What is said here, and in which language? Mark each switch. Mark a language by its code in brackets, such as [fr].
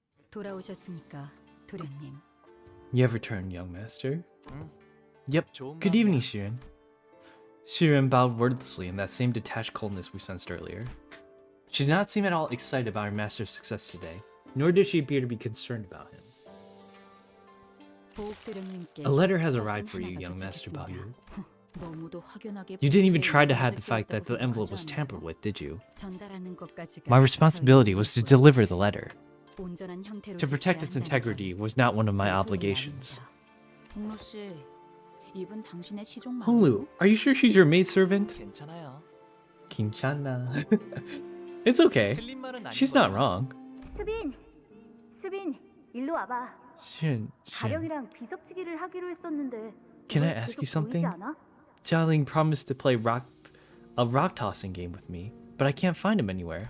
[ko] 돌아오셨습니까, 도련님? [en] You have returned, young master. [ko] 응? [en] Yep. [ko] 좋은 [en] Good evening, Shiren. Shiren bowed wordlessly in that same detached coldness we sensed earlier. She did not seem at all excited about her master's success today, nor did she appear to be concerned about him. [ko] 보옥 도련님께 [en] A letter has [ko] 사진 [en] arrived for you, [ko] 하나가 [en] young master [ko] 도착했습니다. [en] Balyu. [ko] 너무도 확연하게 [en] You didn't even [ko] 본체의 [en] try to [ko] 의지가 [en] hide the fact that the [ko] 느껴졌다고 [en] envelope was [ko] 생각하지 [en] tampered [ko] 않나요? [en] with, did you? [ko] 전달하는 것까지가 [en] My responsibility was to [ko] 저희 [en] deliver the letter. [ko] 온전한 형태로 [en] To protect [ko] 지켜야 [en] its [ko] 한다는 [en] integrity [ko] 건 [en] was not one of my [ko] 제 소원이 [en] obligations. [ko] 아닙니다. 홍로 씨, 이분 당신의 시종 맞나요? [en] Honglu, are you sure she's your maidservant? [ko] 괜찮아요. Kinchana. [en] It's okay. [ko] 틀린 말은 아닌 [en] She's not [ko] 거예요. [en] wrong. [ko] 수빈, 일로 와봐. [en] Shin. [ko] 비석치기를 하기로 했었는데 [en] Can I ask you something? Jialing promised to play a rock tossing game with me, but I can't find him anywhere.